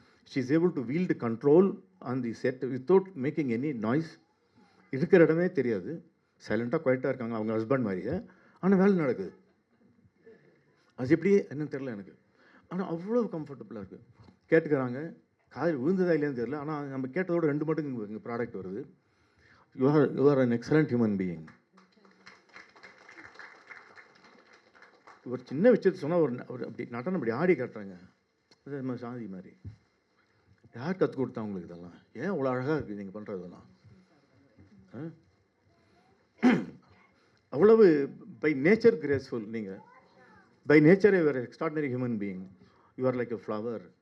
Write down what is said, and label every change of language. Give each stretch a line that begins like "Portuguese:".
English: She is able to wield control on the set without making any noise.
Tamil: இருக்கிற இடமே தெரியாது, சைலண்ட்டாக குவைட்டாக இருக்காங்க அவங்க ஹஸ்பண்ட் மாதிரியே, ஆனால் வேலை நடக்குது. அது எப்படி என்னன்னு தெரில எனக்கு, ஆனால் அவ்வளோ கம்ஃபர்டபுளாக இருக்குது. கேட்டுக்கிறாங்க, காதில் விழுந்ததா இல்லையான்னு தெரியல, ஆனால் நம்ம கேட்டதோட 2 மடங்கு இங்கே ப்ராடக்ட் வருது.
English: You are an excellent human being.
Tamil: ஒரு சின்ன விஷயத்தை சொன்னால் ஒரு அப்படி நடனம் அப்படி ஆடி காட்டுறாங்க, அது நம்ம சாந்தி மாதிரி. யார் கற்றுக் கொடுத்தா உங்களுக்கு இதெல்லாம்? ஏன் அவ்வளோ அழகாக இருக்குது நீங்கள் பண்ணுறதெல்லாம்?
English: அவ்வளவு by nature graceful. நீங்கள் by nature you are extraordinary human being. You are like a flower.